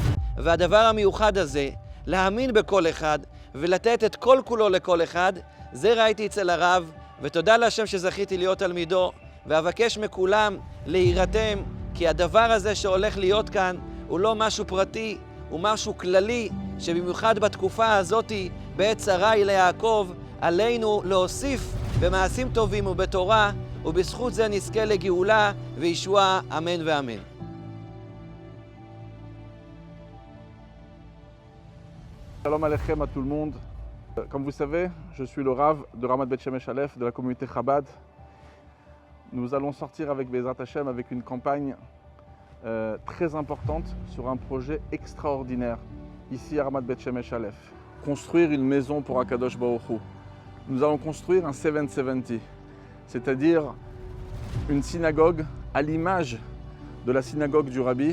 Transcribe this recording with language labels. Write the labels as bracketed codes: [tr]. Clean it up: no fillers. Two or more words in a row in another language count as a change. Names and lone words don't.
[he] והדבר המיוחד הזה, להאמין בכל אחד ולתת את כל כולו לכל אחד, זה ראיתי אצל הרב, ותודה להשם שזכיתי להיות תלמידו, ואבקש מכולם להירתם, כי הדבר הזה שהולך להיות כאן הוא לא משהו פרטי, הוא משהו כללי, שבמיוחד בתקופה הזאת, בעת צרה היא ליעקב, עלינו להוסיף במעשים טובים ובתורה, ובזכות זה נזכה לגאולה וישועה, אמן ואמן. שלום עליכם [fr] à tout le monde. Comme vous savez, je suis le Rav de Ramat Bet Shemesh Aleph de la communauté Chabad. Nous allons sortir avec [he] בעזרת השם [fr] avec une campagne très importante sur un projet extraordinaire ici à Ramat Bet Shemesh Aleph. Construire une maison pour [he] הקדוש ברוך הוא. [fr] Nous allons construire un 770, c'est-à-dire une synagogue à l'image de la synagogue du Rabbi.